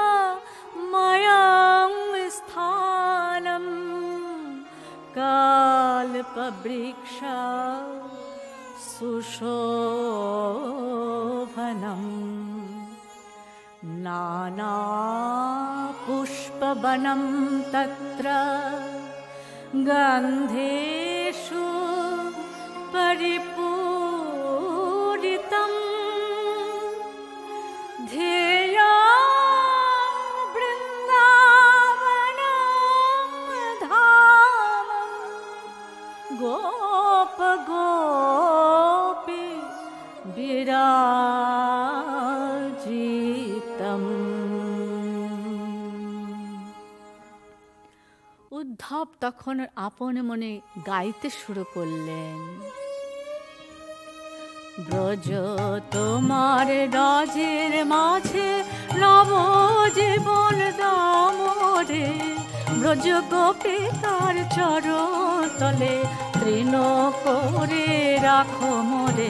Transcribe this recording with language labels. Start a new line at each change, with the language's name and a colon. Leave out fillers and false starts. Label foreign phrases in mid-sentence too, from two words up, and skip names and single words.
Sanskrit: ময়ং স্থানম কল্পবৃক্ষ সুশোভনম নানা পুষ্পবনম তত্র গন্ধেষু পরিপূরিতম ध्येया वृन्दावनं धाम गोप गोपी विराजितम्।
Bangla: উদ্ধব তখন আপন মনে গাইতে শুরু করলেন, ব্রজ তোমার রাজের মাঝে নব জীবন দামরে, ব্রজ গোপী তার চরণ তলে তৃণ করে রাখো মোরে।